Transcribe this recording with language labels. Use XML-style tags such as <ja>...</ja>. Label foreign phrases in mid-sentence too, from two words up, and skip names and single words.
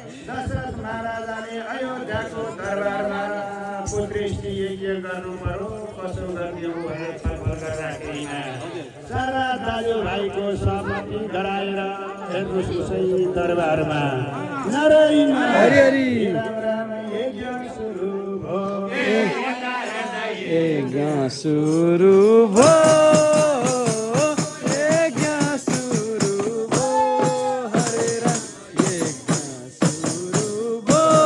<ne>दशरथ महाराजाले अयोध्याको दरबारमा पुत्रेष्टि यज्ञ गर्नु पर्यो, कसो गर्ने हो भनेर छलफल गर्दाखेरि सारा दाजुभाइको सहमति गराएर हेर्नुहोस् उसै दरबारमा। नारायण। हरि हरि। राम राम यज्ञ सुरु भयो। यज्ञ सुरु भयो। यज्ञ सुरु भयो। हरे राम। यज्ञ सुरु भो।</ne>